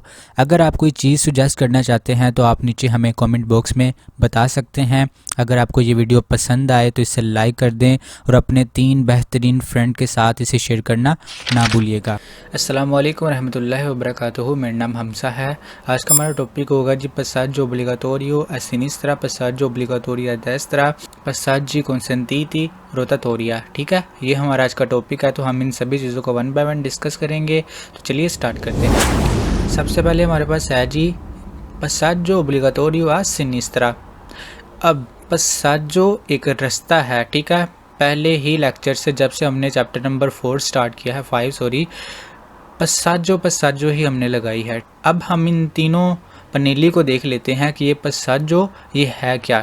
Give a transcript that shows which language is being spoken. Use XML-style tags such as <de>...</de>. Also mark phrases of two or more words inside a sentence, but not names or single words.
<hi>अगर आप कोई चीज़ सुजेस्ट करना चाहते हैं तो आप नीचे हमें</hi> <en>comment box</en> <hi>में बता सकते हैं। अगर आपको ये वीडियो पसंद आए तो इसे लाइक कर दें और अपने 3 बेहतरीन फ्रेंड के साथ इसे शेयर करना ना भूलिएगा।</hi> <ar>السلام عليكم ورحمة الله وبركاته.</ar> <hi>मेरा नाम हमसा है। आज का हमारा टॉपिक होगा जी</hi> <it>passaggio obbligatorio a sinistra, passaggio obbligatorio a destra, passaggi consentiti,</it> <hi>रोटाटोरिया। ठीक है, ये हमारा आज का टॉपिक है। तो हम इन सभी चीज़ों को</hi> <en>one by one</en> <hi>डिस्कस करेंगे। तो चलिए स्टार्ट करते हैं। सबसे पहले हमारे पास है जी</hi> <it>passaggio obbligatorio a sinistra।</it> <hi>अब passaggio एक रास्ता है, ठीक है। पहले ही लेक्चर से जब से हमने</hi> <en>chapter number</en> <hi>4 स्टार्ट किया है, 5 सॉरी, passaggio ही हमने लगाई है। अब हम इन तीनों पनेली को देख लेते हैं कि ये passaggio ये है क्या।</hi>